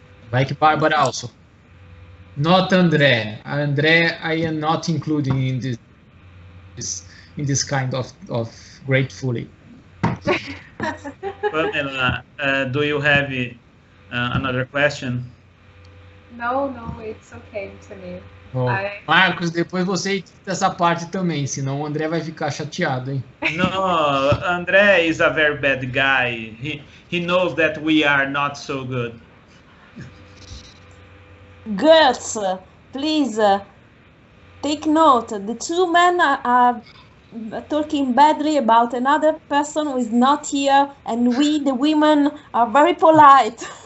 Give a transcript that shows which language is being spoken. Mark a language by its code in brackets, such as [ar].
[en] Like Barbara also. Not André. André, I am not including in this kind of gratefully. Pamela, do you have another question? No, it's okay to me. [pt] Oh, Marcos, depois você edita essa parte também, senão o André vai ficar chateado, hein? [en] No, André is a very bad guy. He knows that we are not so good. Girls, please take note. The 2 men are talking badly about another person who is not here, and we, the women, are very polite.